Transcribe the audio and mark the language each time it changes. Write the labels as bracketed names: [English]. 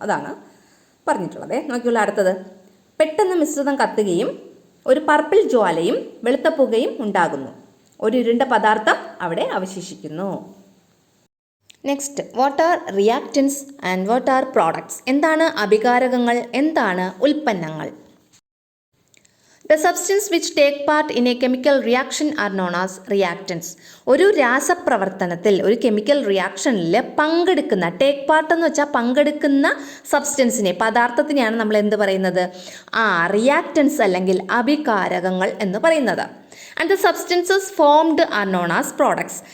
[Malayalam] അതാണ് പറഞ്ഞിട്ടുള്ളത്. നോക്കിയുള്ള അടുത്തത്. പെട്ടെന്ന് മിശ്രിതം കത്തുകയും ഒരു പർപ്പിൾ ജ്വാലയും വെളുത്ത പുകയും ഉണ്ടാകുന്നു. ഒരു ഇരുണ്ട പദാർത്ഥം അവിടെ അവശേഷിക്കുന്നു. [English] Next, what are reactants and what are products? [Malayalam] എന്താണ് അഭികാരകങ്ങൾ? എന്താണ് ഉൽപ്പന്നങ്ങൾ? [English] The substance which take part in a chemical reaction are known as reactants. [Malayalam] ഒരു രാസപ്രവർത്തനത്തിൽ, ഒരു കെമിക്കൽ റിയാക്ഷനിൽ പങ്കെടുക്കുന്ന, [English] take part [Malayalam] എന്ന് വെച്ചാൽ പങ്കെടുക്കുന്ന സബ്സ്റ്റൻസിനെ, പദാർത്ഥത്തിനെയാണ് നമ്മൾ എന്ത് പറയുന്നത്? റിയാക്റ്റൻസ് അല്ലെങ്കിൽ അഭികാരകങ്ങൾ എന്ന് പറയുന്നത്. [English] And the substances formed are known as products.